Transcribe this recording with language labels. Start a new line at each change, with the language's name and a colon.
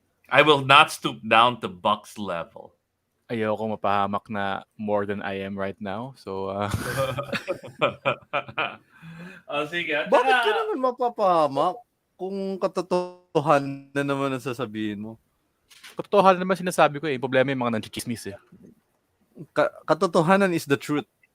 English: I will not stoop down to Buck's level.
Filipino: Ayoko mapahamak na more than I am right now. So, sige. Bakit ka naman mapapahamak kung katotohanan na naman ang sasabihin mo? Katotohanan naman sinasabi ko eh. Yung problema yung mga nanchichismis eh.
English: Katotohanan is the truth.